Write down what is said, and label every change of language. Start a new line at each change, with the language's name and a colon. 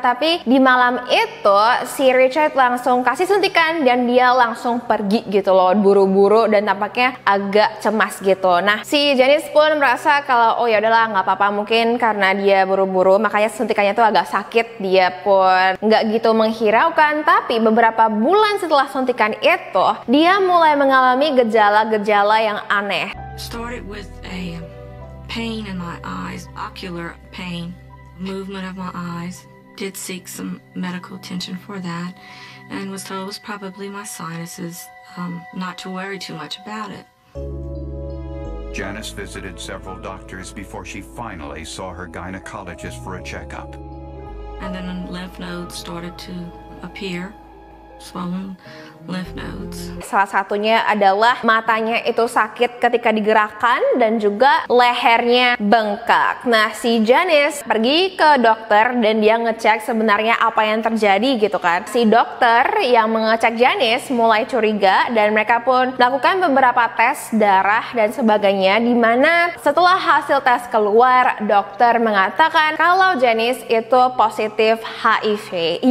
Indonesian: Tapi di malam itu si Richard langsung kasih suntikan dan dia langsung pergi gitu loh, buru-buru dan tampaknya agak cemas gitu. Nah, si Janice pun merasa kalau oh ya udahlah nggak apa-apa, mungkin karena dia buru-buru makanya suntikannya tuh agak sakit. Dia pun nggak gitu menghiraukan. Tapi beberapa bulan setelah suntikan itu, dia mulai mengalami gejala-gejala yang aneh.
English: Started with a pain in my eyes, ocular pain, movement of my eyes. Did seek some medical attention for that, and was told it was probably my sinuses, not to worry too much about it. Janice visited several doctors before she finally saw her gynecologist for a checkup. And then lymph nodes started to appear, swollen lymph nodes.
Indonesian: Salah satunya adalah matanya itu sakit ketika digerakkan dan juga lehernya bengkak. Nah, si Janice pergi ke dokter dan dia ngecek sebenarnya apa yang terjadi gitu kan. Si dokter yang mengecek Janice mulai curiga dan mereka pun melakukan beberapa tes darah dan sebagainya, dimana setelah hasil tes keluar, dokter mengatakan kalau Janice itu positif HIV.